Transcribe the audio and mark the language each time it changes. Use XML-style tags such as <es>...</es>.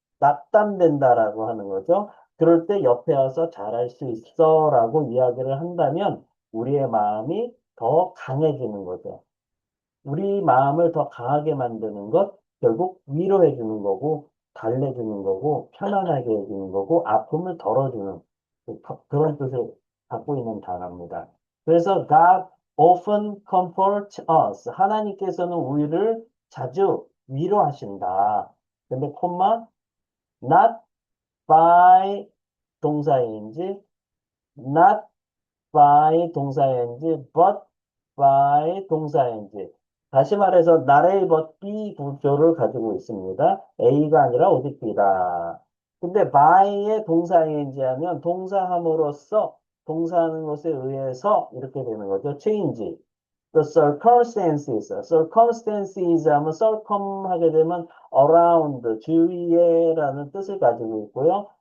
<ko>낙담된다라고 하는 거죠. 그럴 때 옆에 와서 잘할 수 있어 라고 이야기를 한다면 우리의 마음이 더 강해지는 거죠. 우리 마음을 더 강하게 만드는 것, 결국 위로해 주는 거고, 달래주는 거고, 편안하게 해주는 거고, 아픔을 덜어주는 그런 뜻을 갖고 있는 단어입니다. 그래서</ko> <en>God often comforts us.</en> <ko>하나님께서는 우리를 자주 위로하신다. 근데 콤마</ko> <en>not by</en> <ko>동사인지</ko> <en>not by</en> <ko>동사인지,</ko> <en>but by</en> <ko>동사인지. 다시 말해서</ko> <en>not A, but B</en> <ko>구조를 가지고 있습니다. A가 아니라 오직 B다. 근데 by의 동사인지 하면 동사함으로써, 동사하는 것에 의해서 이렇게 되는 거죠. change.</ko> <en>The circumstances, circumstances</en> <ko>하면 circum 하게 되면 around, 주위에라는 뜻을 가지고 있고요.</ko>